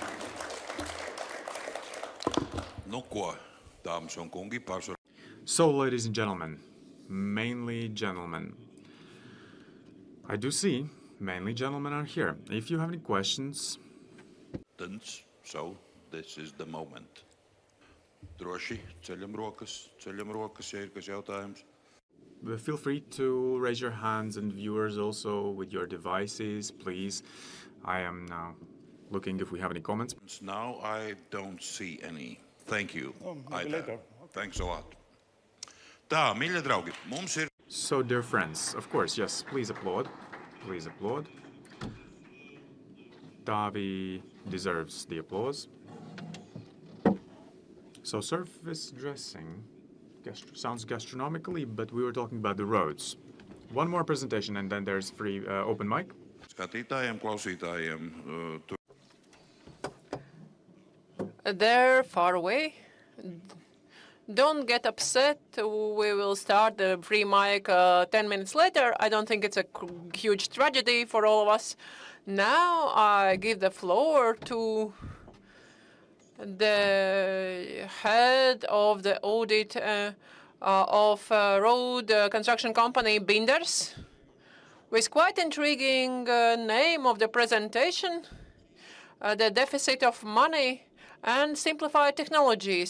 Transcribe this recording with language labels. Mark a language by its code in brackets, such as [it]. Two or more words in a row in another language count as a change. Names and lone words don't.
[en] So, ladies and gentlemen, mainly gentlemen, I do see mainly gentlemen are here. If you have any questions, Tõnts, so this is the moment. [lv] Droši, ceļam rokas, ja ir kas jautājums. [en] feel free to raise your hands, and viewers also with your devices, please. I am now looking if we have any comments. Now I don't see any. Thank you. Maybe later. Thanks a lot. [lv] Tā, mīļie draugi, mums ir... [en] So, dear friends, of course, yes, please applaud. Please applaud. Taavi deserves the applause. So, surface dressing sounds gastronomically, but we were talking about the roads. One more presentation, and then there's free open mic. [lv] Skatītājiem, klausītājiem, [en] They're far away. Don't get upset. We will start the free mic 10 minutes later. I don't think it's a huge tragedy for all of us. Now I give the floor to the head of the audit of road construction company Verners, with quite intriguing name of the presentation, the deficit of money and simplified technologies.